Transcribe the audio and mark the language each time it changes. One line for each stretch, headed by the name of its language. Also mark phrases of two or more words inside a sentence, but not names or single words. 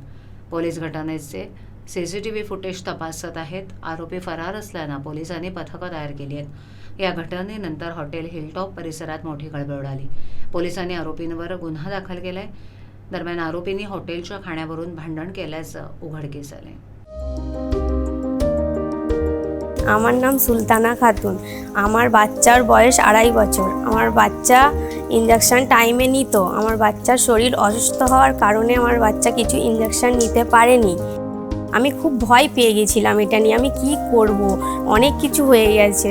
Marathi: पोलीस घटनेचे
English: CCTV footage
Marathi: तपासत आहेत. आरोपी फरार असल्यानं पोलिसांनी पथकं तयार केली आहेत. या घटनेनंतर हॉटेल हिलटॉप परिसरात मोठी खळबळ उडाली. पोलिसांनी आरोपींवर गुन्हा दाखल केलाय. दरम्यान आरोपींनी हॉटेलच्या खाण्यावरून भांडण केल्याचं उघडकीस आलंय.
Bangla: আমার নাম সুলতানা খাতুন। আমার বাচ্চার বয়স 2.5 বছর। আমার বাচ্চা ইনজেকশন টাইমে নিত। আমার বাচ্চার শরীর অসুস্থ হওয়ার কারণে আমার বাচ্চা কিছু ইনজেকশন নিতে পারেনি। আমি খুব ভয় পেয়ে গেছিলাম, এটা নিয়ে আমি কি করব, অনেক কিছু হয়ে গেছে।